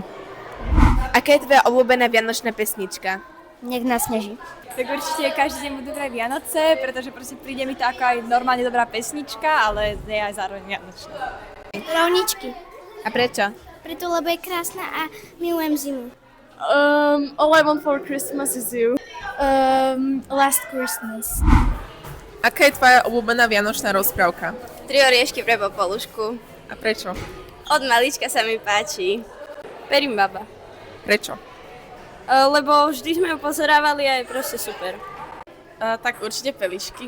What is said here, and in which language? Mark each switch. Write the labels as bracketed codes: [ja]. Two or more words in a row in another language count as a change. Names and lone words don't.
[sk] Aká je tvoja obľúbená vianočná pesnička? Nech nás sneží. Tak určite každý deň budú dobré Vianoce, pretože proste príde mi to ako aj normálne dobrá pesnička, ale je aj zároveň vianočná. Rovničky. A prečo? Preto, lebo je krásna a milujem zimu. All I Want for Christmas is You. Last Christmas. Aká je tvoja obľúbená vianočná rozprávka? 3 oriešky pre popolušku. A prečo? Od malička sa mi páči. Perím baba. Prečo? Lebo vždy sme ju pozerávali a je proste super. Tak určite pelišky.